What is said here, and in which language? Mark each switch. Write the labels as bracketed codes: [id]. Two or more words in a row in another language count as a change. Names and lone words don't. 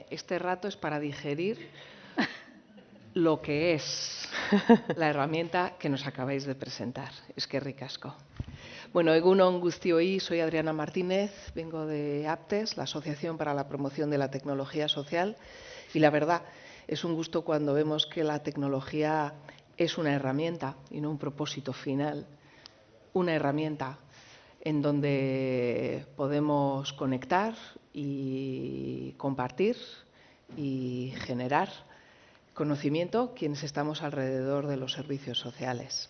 [es] Este rato es para digerir lo que es la herramienta que nos acabáis de presentar. Es que ricasco. [eu] Bueno, egun on guztioi, [es] soy Adriana Martínez, vengo de APTES, la Asociación para la Promoción de la Tecnología Social, y la verdad es un gusto cuando vemos que la tecnología es una herramienta y no un propósito final, una herramienta en donde podemos conectar y compartir y generar conocimiento quienes estamos alrededor de los servicios sociales.